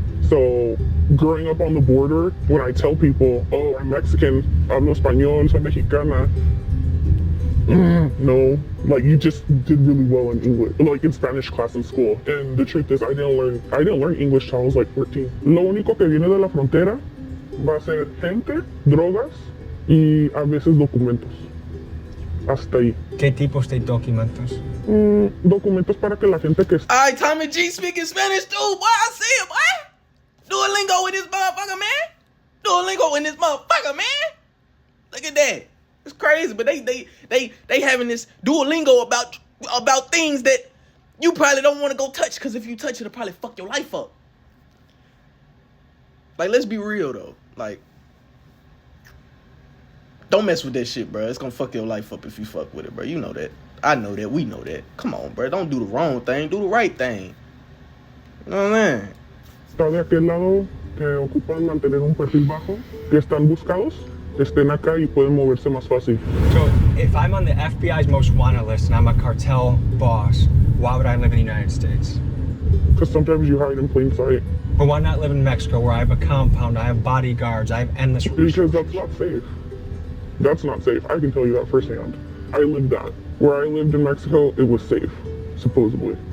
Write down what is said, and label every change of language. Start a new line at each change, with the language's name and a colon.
English: So growing up on the border, when I tell people, oh, I'm Mexican,
Spanish: hablo español, soy mexicana.
English: No, like you just did really well in English, like in Spanish class in school. And the truth is I didn't learn English till I was like 14.
Spanish: Lo único que viene de la frontera va a ser gente, drogas y a veces documentos. Hasta ahí. ¿Qué tipos de documentos? Documentos para que la gente que...
English: All right, Tommy G speaking Spanish too. Boy, I see it, boy. Duolingo in this motherfucker, man. Duolingo in this motherfucker, man. Look at that. It's crazy, but they having this Duolingo about things that you probably don't want to go touch, because if you touch it, it'll probably fuck your life up. Like, let's be real though. Like, don't mess with that shit, bro. It's gonna fuck your life up if you fuck with it, bro. You know that. I know that. We know that. Come on, bro. Don't do the wrong thing. Do the right thing. You know what I mean?
Spanish: Está de aquel lado que ocupan mantener un perfil bajo, que están buscados, estén acá y pueden moverse más fácil.
English: So, if I'm on the FBI's most wanted list and I'm a cartel boss, why would I live in the United States? Because sometimes you hide in plain sight. But why not live in Mexico where I have a compound, I have bodyguards, I have endless resources? Because that's not safe. That's not safe. I can tell you that firsthand. I lived that. Where I lived in Mexico, it was safe, supposedly.